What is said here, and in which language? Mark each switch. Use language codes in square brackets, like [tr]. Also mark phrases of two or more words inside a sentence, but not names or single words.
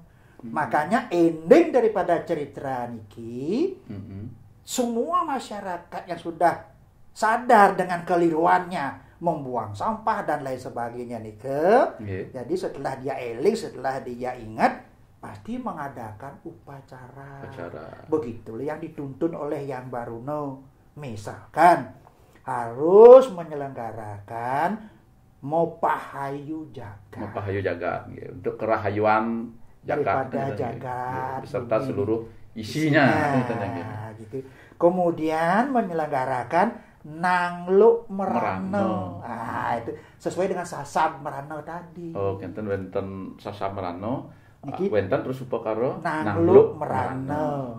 [id] Makanya ending daripada cerita niki, semua masyarakat yang sudah sadar dengan keliruannya membuang sampah dan lain sebagainya jadi setelah dia eling, setelah dia ingat, pasti mengadakan upacara. Begitulah yang dituntun oleh Yang Baruno. Misalkan harus menyelenggarakan Mopahayu Jagat. Untuk kerahayuan daripada jagat beserta seluruh isinya. Gitu. Kemudian menyelenggarakan Nanglo Merano. Itu sesuai dengan Sasab Merano tadi. [ban] Wenten Sasab Merano. Wenten terus upakaro Nanglo Merano.